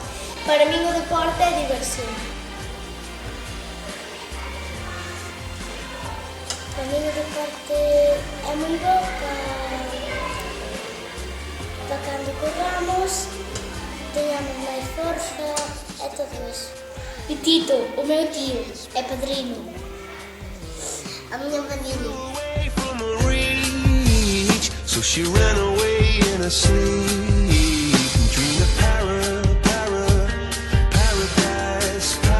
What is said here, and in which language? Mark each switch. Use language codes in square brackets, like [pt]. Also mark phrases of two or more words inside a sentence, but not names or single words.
[gl] Para min o deporte é diversión. Para min o deporte é moi bo para cando corramos, teñamos máis forza e todo iso. E Tito, o meu tío, é padrino. A miña madrinha. [en] So she ran away in her sleep and dreamed of paradise.